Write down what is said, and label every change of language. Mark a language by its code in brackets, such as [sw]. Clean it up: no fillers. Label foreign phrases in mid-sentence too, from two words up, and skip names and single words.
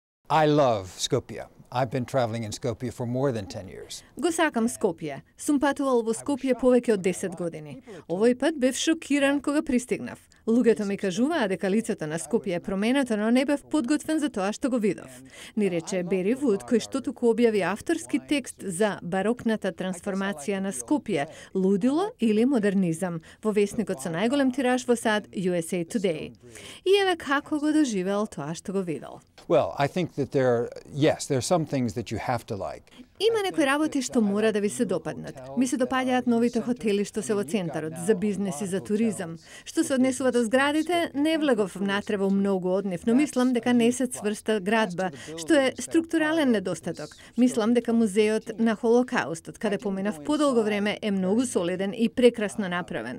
[en] I love Skopje. I've been traveling in Skopje for more than 10 years. [mk] Го сакам Скопје. Сум патувал во Скопје повеќе од 10 години. Овој пат бев шокиран кога пристигнав. Луѓето ми кажуваа дека лицето на Скопје е променето, но не бев подготвен за тоа што го видов. Ни рече Бери Вуд, кој што туку објави авторски текст за барокната трансформација на Скопје, лудило или модернизам, во весникот со најголем тираж во САД USA Today. И еве како го доживел тоа што го видел. [en] Well, I think that there are some things that you have to like. [mk] Има некои работи што мора да ви се допаднат. Ми се допаѓаат новите хотели што се во центарот, за бизнес и за туризам. Што се однесува до зградите, не влегов внатре во многу од нив, но мислам дека не се цврста градба, што е структурален недостаток. Мислам дека музеот на Холокаустот, каде поминав подолго време, е многу солиден и прекрасно направен.